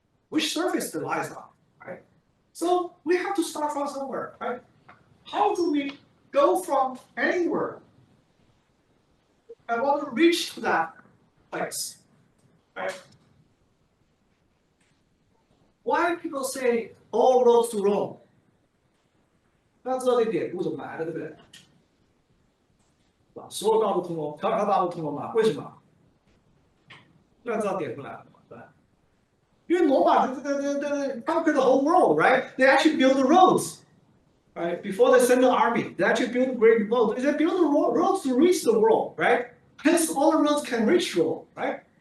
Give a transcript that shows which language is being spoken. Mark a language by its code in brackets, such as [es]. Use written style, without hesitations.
[en] Which surface it lies on, right? So we have to start from somewhere, right? How do we go from anywhere and want to reach to that place, right? Why people say all roads to Rome? [zh] 大家知道这典故怎么来的，对不对？所有道路通罗，条条大路通罗马，为什么？大家知道典故来了吗？对。因为罗马 [en] conquer the whole world, right? They actually build the roads, right? Before they send the army, they actually build great roads. They build the roads to reach the world, right? Hence, all the roads can reach Rome, right?